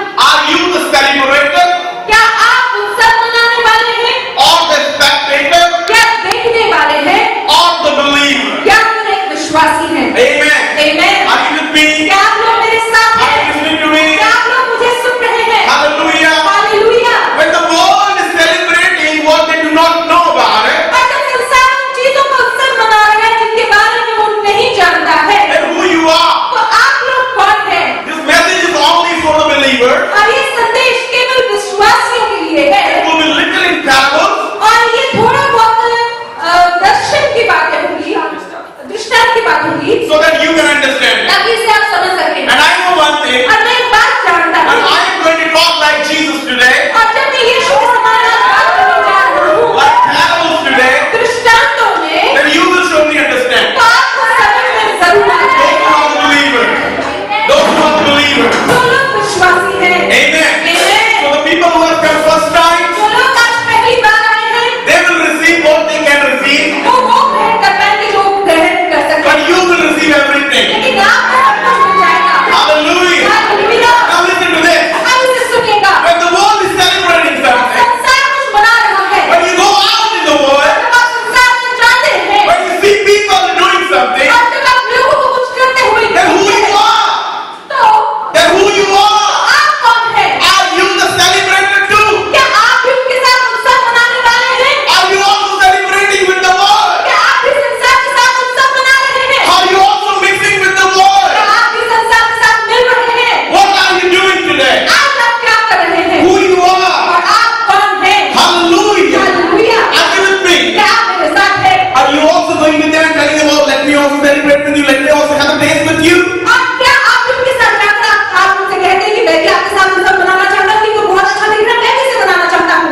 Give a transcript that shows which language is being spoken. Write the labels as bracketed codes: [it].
[en] Are you the celebrator [hi] क्या आप उत्सव मनाने वाले हैं [en] or the spectator [hi] क्या देखने वाले हैं [en] or the believer? [hi] क्या फिर एक विश्वासी हैं? [en] Amen. Amen. Are you with me? [hi] क्या आप लोग मेरे साथ [en] Are you [hi] हैं? [en] listening to me? [hi] क्या आप लोग मुझे सुन रहे हैं? [en] Hallelujah. [hi] Hallelujah. [en] When the world is celebrating what they do not know about it, [hi] और जब संसार उन चीजों का उत्सव मना रहा है जिनके बारे में वो नहीं जानता है, [en] then who you are? [hi] तो आप लोग कौन हैं? [en] This message is only for the believer. [hi] और ये संदेश केवल विश्वासियों के लिए है [en] It will be little in parables, [hi] और ये थोड़ा बहुत दर्शन की बातें होंगी, दृष्टांत की बात होगी, [en] so that you can understand it. [hi] ताकि इसे आप समझ सकें। [en] And I know one thing, [hi] और मैं एक बात जानता [en] when [hi] हूँ, [en] I am going to talk like Jesus today, [hi] और जब मैं यीशु के समान आज बात करने जा रहा हूँ, [en] like parables today, [hi] दृष्टांतों में, [en] then you will surely understand. [hi] तो आपको समझ में जरूर आ [en] Those [hi] जाएगा। [en] who are the believers. Those who are the believers. [hi] जो लोग विश्वासी हैं, [en] Amen. Amen. So the people who have come first time, [hi] जो लोग आज पहली बार आए हैं, [en] they will receive what they can receive, [hi] वो ग्रहण कर पाएंगे जो ग्रहण कर [en] but [hi] सकें। [en] you will receive everything. [hi] लेकिन आपको सब कुछ मिल जाएगा। [en] Hallelujah. [hi] Hallelujah. [en] Now listen to this. [hi] अब इसे सुनिएगा। [en] When the world is celebrating something, [hi] संसार कुछ मना रहा है। [en] when you go out in the world, [hi] जब आप संसार में जाते हैं, [en] when you see people doing something, [hi] और जब आप लोगों को कुछ करते हुए [en] then who [hi] देखते [en] you [hi] हैं, [en] are? [hi] तो [en] Then who you are? [hi] आप कौन हैं? [en] Are you the celebrator too? [hi] क्या आप भी उनके साथ उत्सव मनाने वाले हैं? [en] Are you also celebrating with the world? [hi] क्या आप भी संसार के साथ उत्सव मना रहे हैं? [en] Are you also mixing with the world? [hi] क्या आप भी संसार के साथ मिल रहे हैं? [en] What are you doing today? [hi] आज आप क्या कर रहे हैं? [en] Who you are? [hi] और आप कौन हैं? [en] Hallelujah. [hi] Hallelujah. [en] Are you with me? [hi] क्या आप मेरे साथ हैं? [en] Are you also going with them and telling them, oh, let me also celebrate with you, let me also have a dance with you? [hi] और क्या आप उनके साथ जाकर आप उनसे कहते हैं कि मैं भी आपके साथ उत्सव मनाना चाहता हूँ, क्योंकि बहुत अच्छा दिख रहा है, मैं भी इसे मनाना चाहता हूँ?